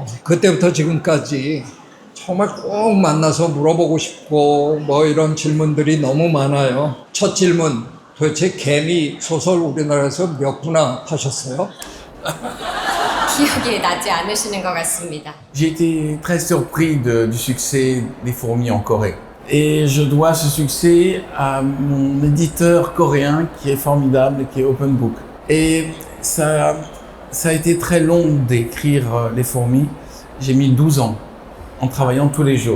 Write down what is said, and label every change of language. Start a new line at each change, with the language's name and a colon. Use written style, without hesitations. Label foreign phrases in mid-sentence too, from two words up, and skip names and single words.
Korean: 그때부터 지금까지 정말 꼭 만나서 물어보고 싶고 뭐 이런 질문들이 너무 많아요. 첫 질문, 도대체 개미 소설 우리나라에서 몇 부나 파셨어요? 기억이 나지 않으시는 것 같습니다.
French: J'ai été très surpris du succès des fourmis en Corée. Et je dois ce succès à mon éditeur coréen qui est formidable, qui est Open Book. Et ça a été très long d'écrire les fourmis. J'ai mis 12 ans en travaillant tous les jours.